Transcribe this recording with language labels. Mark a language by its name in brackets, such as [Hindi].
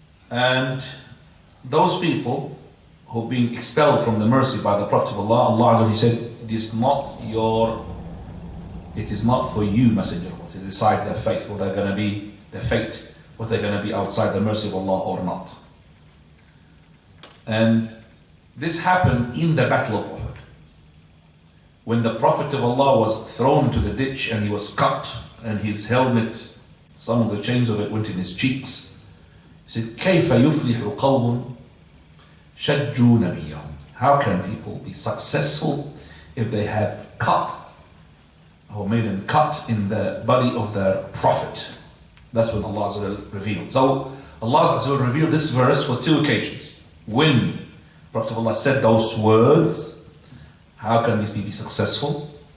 [English] And those people who are being expelled from the mercy by the Prophet of Allah, Allah Azza wa Jal, He said, it is not for you, Messenger, to decide their fate, whether they're going to be their fate, whether they're going to be outside the mercy of Allah or not. And this happened in the Battle of Uhud. When the Prophet of Allah was thrown into the ditch and he was cut, and his helmet, some of the chains of it went in his cheeks. [Arabic] He said, كَيْفَ يُفْلِحُ قَوْمٌ شَجُّوا نَبِيَّهُمْ. [English] How can people be successful if they have cut or made a cut in the body of their Prophet? That's when Allah Azza wa Jal revealed. So Allah Azza wa Jal revealed this verse for two occasions. When Prophet of Allah said those words, how can these people be successful?